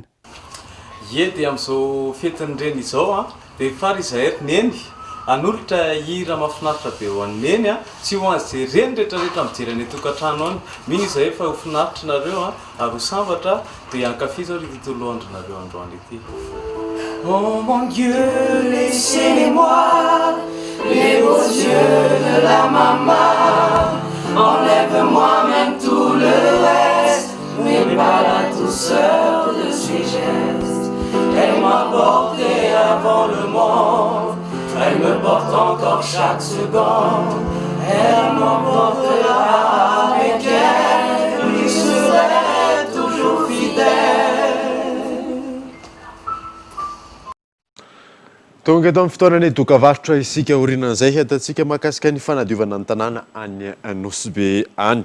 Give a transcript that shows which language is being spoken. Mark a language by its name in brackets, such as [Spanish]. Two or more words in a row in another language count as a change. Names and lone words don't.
[Malagasy] Ie dia amin'izao fetin'ireny izao dia fary izahay neny anolotra hira mahafinaritra be ho an'ny neny tsy ho an'izay reny rehetrarehetra mijery any tokantrano any miny izahay fa ho finaritra nareo ary ho sambatra dia ankafi zao ry tontolo andronareo androany ity. [French] Oh mon Dieu, laissez-moi les beaux yeux de la maman. Enlève-moi même tout le reste, mais pas la douceur de ses gestes. Elle m'a porté avant le monde, elle me porte encore chaque seconde. Elle m'emportera avec elle, lui serai toujours fidèle. [Malagasy] Tonga eto amin'ny fotoanany dokavarotra isika orinan'izay hitantsika mahakasika ny fanadiovana ny tanàna any Nosy any.